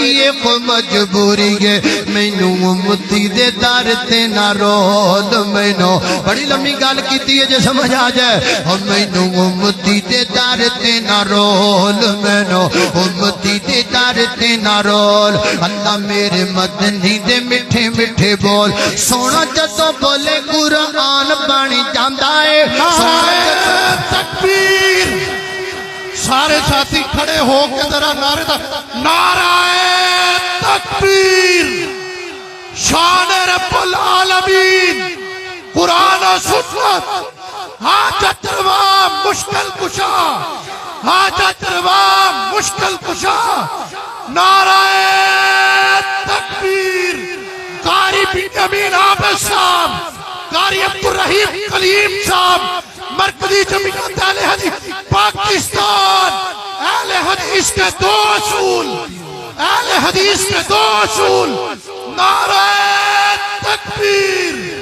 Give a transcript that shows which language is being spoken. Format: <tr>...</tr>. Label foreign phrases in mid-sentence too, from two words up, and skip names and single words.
<pa>یے کھو مجبوری ہے مینوں امتی دے در تے نہ رول مینوں بڑی لمبی گل کیتی ہے جے سمجھ آ جائے اور مینوں امتی دے در تے نہ رول مینوں امتی دے در تے نہ رول اللہ میرے مدنی دے مٹھے مٹھے بول سونا جدوں بولے قرآن بن جاندا ہے</pa> <ur>تکبیر سارے ساتھی کھڑے ہو کے ذرا نعرۂ تکبیر شان رب العالمین قرآن اور سنت حاجت روا مشکل کشا حاجت روا مشکل کشا نعرۂ تکبیر قاری بنیامین عابد صاحب قاری عبد الرحیم کلیم صاحب مرکزی جمعیت اہل حدیث پاکستان اہل حدیث کے دو اصول اہل حدیث کے دو اصول نعرے تکبیر</ur>